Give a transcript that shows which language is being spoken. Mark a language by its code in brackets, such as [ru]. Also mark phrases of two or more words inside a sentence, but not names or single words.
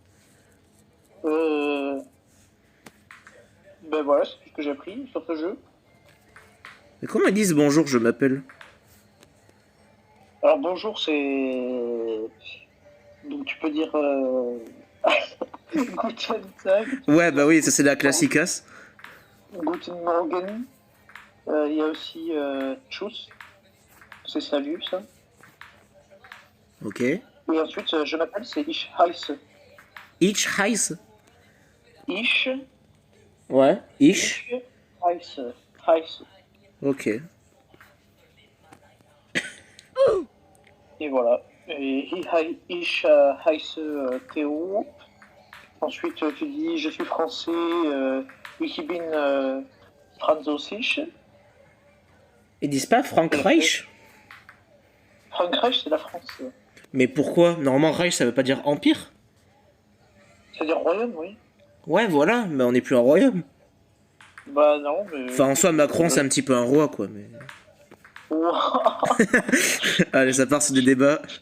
[fr] Ben voilà, c'est tout ce que j'ai appris sur ce jeu. Mais comment ils disent bonjour, je m'appelle? Alors bonjour, c'est. Donc tu peux dire. [de] Guten Tag, [fr] Ouais, bah oui, ça c'est la classicasse. [de] Guten Morgen. [fr] Il y a aussi Tschüss. C'est salut, ça. Ok. Et ensuite, je m'appelle, c'est [de] Ich heiße. Ich heiße. Ich. Ouais. Ich. Heiße. Heiße. [fr] Ok. Et voilà. [de] Et ich heiße Théo. [fr] Ensuite, tu dis je suis français. [de] Ich bin französisch. [fr] Ils disent pas Frankreich? Frankreich, c'est la France. Mais pourquoi? Normalement, Reich, ça veut pas dire empire? C'est-à-dire royaume, oui. Ouais, voilà, mais on n'est plus un royaume. Bah non, mais. Enfin, en soi, Macron, c'est un petit peu un roi, quoi, mais... Allez, ça part sur des débats.